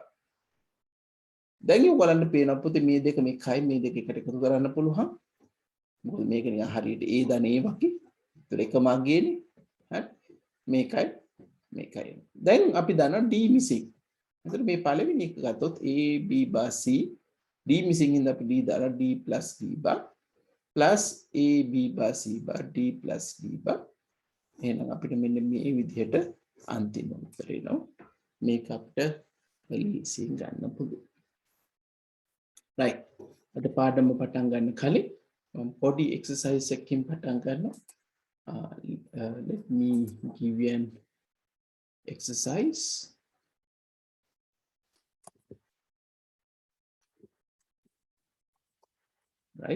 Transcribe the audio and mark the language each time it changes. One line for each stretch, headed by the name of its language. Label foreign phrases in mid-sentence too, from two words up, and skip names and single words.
Sinhala: දැන් ඔයගලන්ට පේනවා පුතේ මේ දෙක මේකයි මේ දෙක එකට එකතු කරන්න පුළුවන්. මොකද මේක නිකන් හරියට A දන A වගේ. ඒතර එකම අගේනේ. හරි. මේකයි මේකයි. දැන් අපි දන්නවා
English: D missing.
Sinhala: එතකොට මේ පළවෙනි එක ගත්තොත්
English: A B bar C D missing
Sinhala: ඉඳන් අපි D දාලා
English: D plus D bar plus A B bar C bar D plus D bar.
Sinhala: එහෙනම් අපිට මෙන්න මේ විදිහට අන්තිම උත්තරේ එනවා. මේක අපිට ලීසින් ගන්න පුළුවන්. right. අද පාඩම පටන් ගන්න කලින්
English: body exercise
Sinhala: එකකින් පටන් ගන්නවා.
English: Let me give you an exercise. Right.